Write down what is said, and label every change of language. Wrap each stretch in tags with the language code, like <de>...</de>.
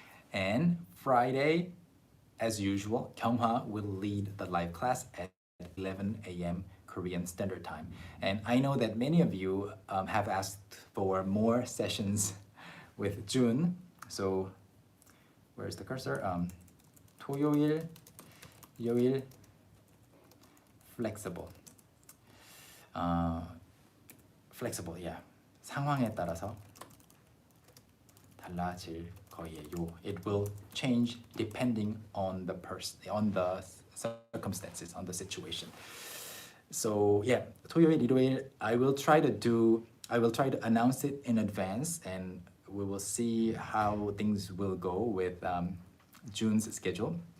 <en>And Friday, as usual, Kyunghwa will lead the live class at 11 a.m. Korean Standard Time. And I know that many of you have asked for more sessions with June. So where's the cursor?</en> <ko>토요일, 일요일,</ko> <en>flexible. Flexible, yeah.</en> <ko>상황에 따라서 달라질 거예요.</ko> <en>It will change depending on the person, on the circumstances, on the situation. So yeah,</en> <ko>토요일, 일요일,</ko> <en>I will try to announce it in advance, and we will see how things will go with June's schedule.</en>